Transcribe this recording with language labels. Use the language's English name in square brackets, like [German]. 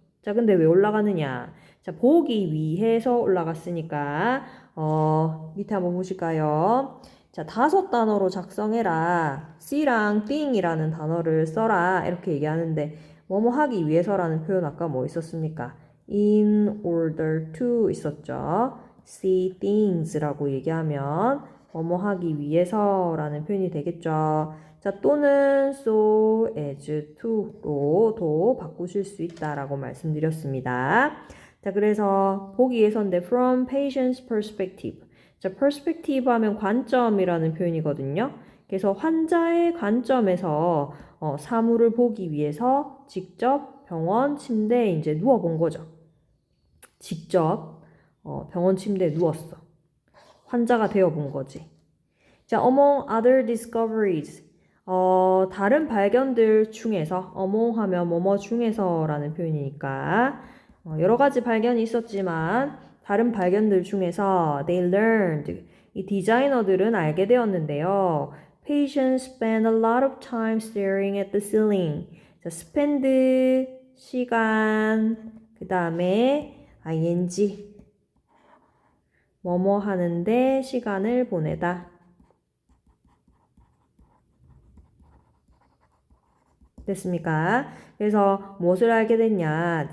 [Korean] 자, 근데 왜 올라가느냐? 자, 보기 위해서 올라갔으니까 밑에 한번 보실까요? 자, 5단어로 작성해라. C랑 thing이라는 단어를 써라. 이렇게 얘기하는데 뭐뭐 하기 위해서라는 표현 아까 뭐 있었습니까? [English] In order to 있었죠. [Korean] See things라고 얘기하면 뭐뭐 하기 위해서라는 표현이 되겠죠. 자, 또는 [English] so as to [Korean] 로도 바꾸실 수 있다라고 말씀드렸습니다. 자, 그래서 보기 위해서인데 [English] from patient's perspective. [Korean] 자, perspective 하면 관점이라는 표현이거든요. 그래서 환자의 관점에서 사물을 보기 위해서 직접 병원 침대에 이제 누워본 거죠. 직접 병원 침대에 누웠어. 환자가 되어본 거지. [English] 자, among other discoveries. [Korean] 다른 발견들 중에서, among 하면 뭐뭐 중에서라는 표현이니까, 여러 가지 발견이 있었지만, 다른 발견들 중에서, [English] they learned. [Korean] 이 디자이너들은 알게 되었는데요. [English] Patients spend a lot of time staring at the ceiling. [Korean] 자, spend, 시간, 그 다음에, ing. 뭐뭐 하는데 시간을 보내다. 됐습니까? 그래서 무엇을 알게 됐냐?